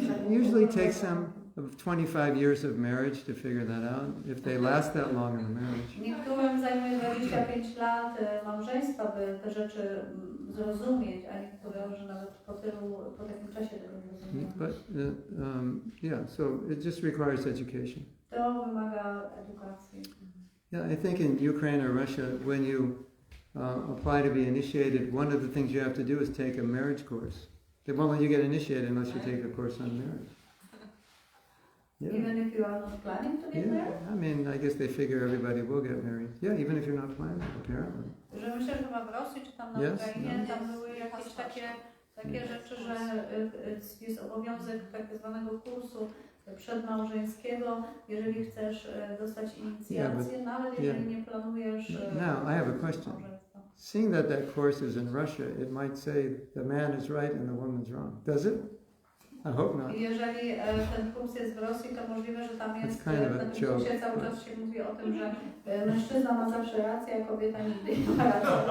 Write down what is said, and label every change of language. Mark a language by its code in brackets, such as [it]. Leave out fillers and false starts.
[en] Usually takes them 25 years of marriage to figure that out, if they last that long in the marriage. [pl] Niektórym zajmuje 25 lat małżeństwa, by te rzeczy zrozumieć, a niektórym, że nawet po takim czasie tego nie rozumieją. [en] But yeah, so it just requires education. [pl] To wymaga edukacji. [en] Yeah, I think in Ukraine or Russia, when you apply to be initiated, one of the things you have to do is take a marriage course. They won't let you get initiated unless you take a course on marriage. Yeah. Even if you are not planning to get married? I mean, I guess they figure everybody will get married. Yeah, even if you're not planning, apparently. [pl] Że myślę, że chyba w Rosji czy tam na Ukrainie, tam były jakieś takie rzeczy, że jest obowiązek tak zwanego kursu przedmałżeńskiego, jeżeli chcesz dostać inicjację, nawet jeżeli nie planujesz [en] Now, I have a question. Seeing that course is in Russia, it might say the man is right and the woman's wrong. Does it? I hope not. [pl] Jeżeli ten kurs jest w Rosji, to możliwe, że tam jest, [en] kind of [pl] na tym kursie cały czas się mówi o tym, że mężczyzna ma zawsze rację, a kobieta nigdy nie ma racji.